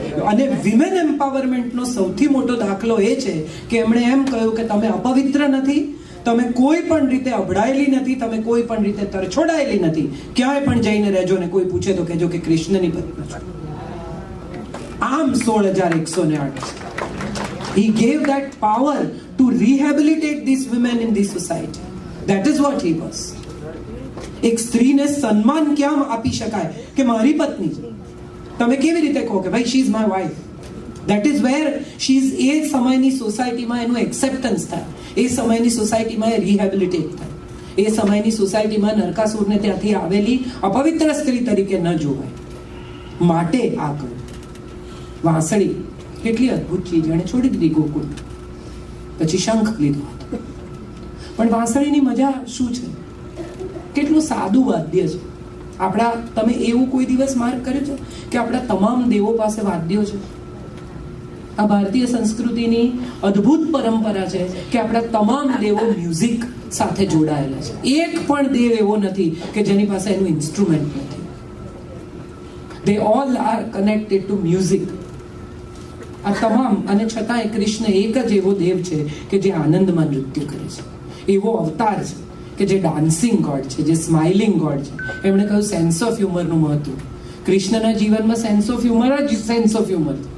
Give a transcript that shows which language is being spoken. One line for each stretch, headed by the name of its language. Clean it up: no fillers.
Gujarati: અને વિમેન એમ્પાવરમેન્ટનો સૌથી મોટો દાખલો એ છે કે એમણે એમ કહ્યું કે તમે અપવિત્ર નથી, તમે કોઈ પણ રીતે અભડાયેલી નથી, તમે કોઈ પણ રીતે તરછોડાયેલી નથી, ક્યાંય પણ જઈને રહેજો ને કોઈ પૂછે તો કહેજો કે કૃષ્ણની પત્ની છો. આમ 16,108 છે.
English: He gave that power to rehabilitate these women in this society. That is what he was.
Gujarati: એક સ્ત્રીને સન્માન ક્યાં આપી શકાય કે મારી પત્ની છે. તમે કેવી રીતે કહો કે ભાઈ
English: She is my wife? That is where she is.
Gujarati: એ સમયની સોસાયટીમાં એનું એક્સેપ્ટન્સ થાય, એ સમયની સોસાયટીમાં એ રિહેબિલિટેટ થાય, એ સમયની સોસાયટીમાં નરકાસુરને ત્યાંથી આવેલી અપવિત્ર સ્ત્રી તરીકે ન જોવાય. માટે આ કહ્યું. વાંસળી કેટલી અદ્ભુત ચીજ, એણે છોડી દીધી ગોકુળ, પછી શંખ લીધો હતો. પણ વાંસળીની મજા શું છે? કેટલું સાદું વાદ્ય છે. આપણા, તમે એવું કોઈ દિવસ માર્ક કર્યો છે કે આપણા તમામ દેવો પાસે વાદ્યો છે? આ ભારતીય સંસ્કૃતિની અદ્ભુત પરંપરા છે કે આપણા તમામ દેવો મ્યુઝિક સાથે જોડાયેલા છે. એક પણ દેવ એવો નથી કે જેની પાસે એનું ઇન્સ્ટ્રુમેન્ટ નથી.
English: They all are connected to music.
Gujarati: આ તમામ, અને છતાંય કૃષ્ણ એક જ એવો દેવ છે કે જે આનંદમાં નૃત્ય કરે છે, એવો અવતાર છે કે જે ડાન્સિંગ ગોડ છે, જે સ્માઇલિંગ ગોડ છે. એમણે કહ્યું સેન્સ ઓફ હ્યુમરનું મહત્વ. કૃષ્ણના જીવનમાં સેન્સ ઓફ હ્યુમર જ સેન્સ ઓફ હ્યુમર.